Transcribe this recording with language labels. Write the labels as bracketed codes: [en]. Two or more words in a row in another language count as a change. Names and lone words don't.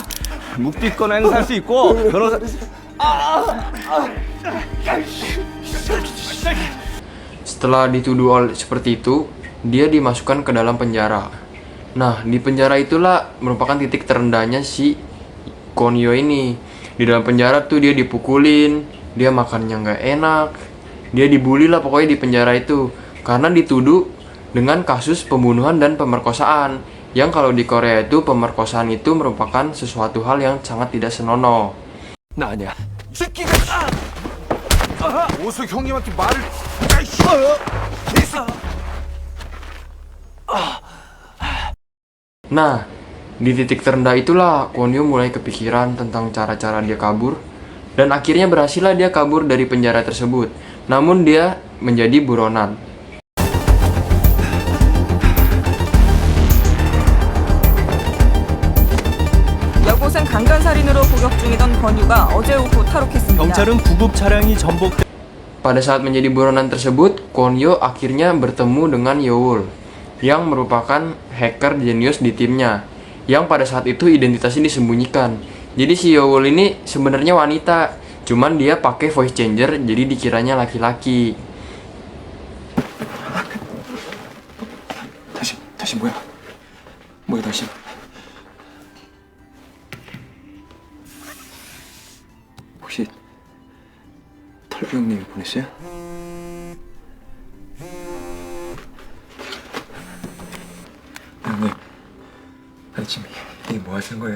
[ko] 묵비권 행사할 수 있고 변호사. [id] Setelah dituduh seperti itu, dia dimasukkan ke dalam penjara. Nah, di penjara itulah merupakan titik terendahnya si Kwon Yo ini. Di dalam penjara tuh dia dipukulin, dia makannya nggak enak, dia dibully lah pokoknya di penjara itu. Karena dituduh dengan kasus pembunuhan dan pemerkosaan. Yang kalau di Korea itu pemerkosaan itu merupakan sesuatu hal yang sangat tidak senonoh. [ko] 나 아니야. 오수 형님한테 말을. [id] Nah, di titik terendah itulah Kwon Yo mulai kepikiran tentang cara-cara dia kabur. Dan akhirnya berhasillah dia kabur dari penjara tersebut. Namun dia menjadi buronan. [ko] 여곳은 강간살인으로 복역 중이던 권유가 어제 오후 탈옥했습니다. 경찰은 구급 차량이 전복. [id] Pada saat menjadi buronan tersebut, Kwon Yo akhirnya bertemu dengan Yeol yang merupakan hacker jenius di timnya, yang pada saat itu identitasnya disembunyikan. Jadi si Yeol ini sebenarnya wanita, cuman dia pakai [en] voice changer [id] jadi dikiranya laki-laki. [ko] 다시 뭐야? 뭐야 다시? 혹시 털비 형님이 보냈어요? 형님, 아니 지금 이게 뭐 하시는 거예요?